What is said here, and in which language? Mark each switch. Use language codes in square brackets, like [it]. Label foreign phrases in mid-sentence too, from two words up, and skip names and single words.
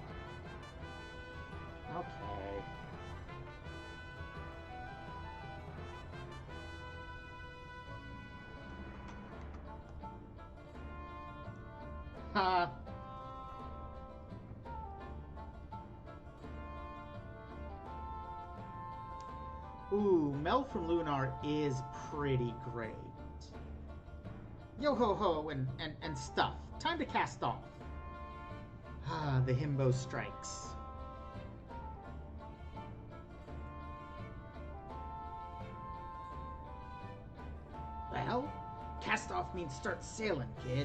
[en] Okay. Ha. Ooh, Mel from Lunar is pretty great. Yo ho ho and stuff. Time to cast off. Ah, the himbo strikes. Well, cast off means start sailing, kid.